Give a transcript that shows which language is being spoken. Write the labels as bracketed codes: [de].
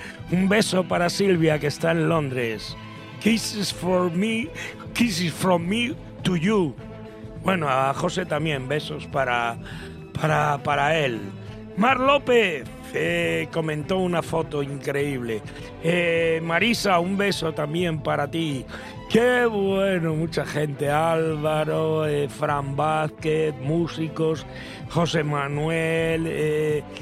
[es] Un beso para Silvia, que está en Londres. [en] Kisses for me, kisses from me to you. [es] Bueno, a José también, besos para él. Mar López. Comentó una foto increíble. Marisa, un beso también para ti. Qué bueno, mucha gente. Álvaro, Fran Vázquez, músicos, José Manuel.